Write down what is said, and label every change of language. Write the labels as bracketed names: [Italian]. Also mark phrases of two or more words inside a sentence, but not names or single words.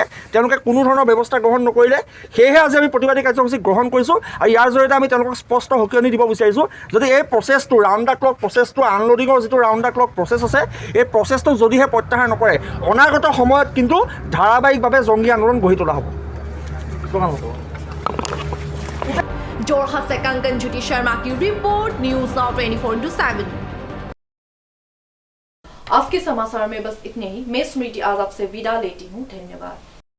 [Assamese] তেওঁলোকে কোনো ধৰণৰ ব্যৱস্থা গ্ৰহণ নকৰিলে, সেয়েহে আজি আমি প্ৰতিবাদী কাৰ্যসূচী গ্ৰহণ কৰিছোঁ আৰু ইয়াৰ জৰিয়তে আমি তেওঁলোকক স্পষ্ট সকিয়নি দিব বিচাৰিছোঁ যদি এই প্ৰচেছটো [English] round the clock [Assamese] প্ৰচেছটো আনলোডিঙৰ যিটো [English] round the clock [Assamese] প্ৰচেছ আছে, এই প্ৰচেছটো যদিহে প্ৰত্যাহাৰ নকৰে অনাগত সময়ত কিন্তু ধাৰাবাহিকভাৱে জংগী আন্দোলন গঢ়ি তোলা হ'ব। [Hindi] जोरहाट से कंगन ज्योति शर्मा की रिपोर्ट, न्यूज़ नाउ 24/7। आज के समाचार में बस इतने ही। मैं स्मृति आज आपसे विदा लेती हूँ। धन्यवाद।